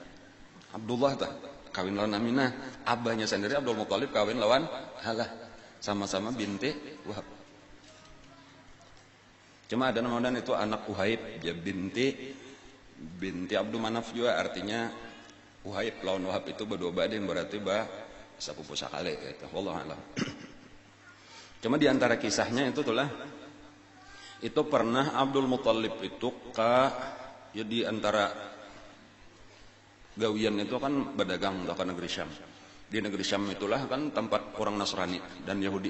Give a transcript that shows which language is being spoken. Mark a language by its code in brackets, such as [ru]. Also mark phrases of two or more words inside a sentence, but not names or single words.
[bjn] Abdullah tak kawin lawan Aminah, abahnya sendiri Abdul Muttalib kawin lawan Halah, sama-sama binti Wahab. Cuma ada nama itu anak Uhaib, ya binti Abdul Manaf juga, artinya Uhaib lawan Wahab itu berdua bading, berarti sepupu sakale gitu. [ar] والله أعلم. [bjn] Cuma di antara kisahnya itu itulah itu pernah Abdul Muttalib itu ya di antara gawian itu kan berdagang ke negeri Syam. Di negeri Syam itulah kan tempat orang Nasrani dan Yahudi.